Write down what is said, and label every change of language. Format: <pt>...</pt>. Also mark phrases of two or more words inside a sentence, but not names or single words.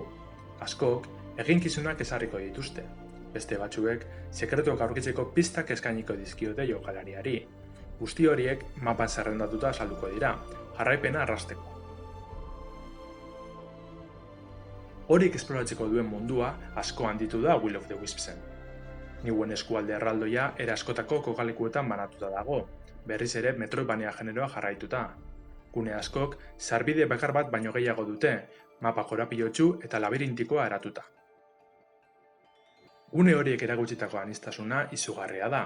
<eu>Askok, eginkizunak ezarriko dituzte. Beste batzuek, sekretuak aurkitzeko pistak eskainiko dizkiote jokalariari. Guzti horiek mapan zerrendatuta azalduko dira, jarraipena arrasteko. Horik esploratzeko duen mundua asko handitu da Will of the Wispsen. Niguen eskualde erraldoia era askotako kokalekuetan banatuta dago, berriz ere Metroidvania generoa jarraituta. Gune askok, sarbide bakar bat baino gehiago dute, mapa korapilotsu eta labirintikoa eratuta. Gune horiek eragutzitako aniztasuna izugarria da.</eu>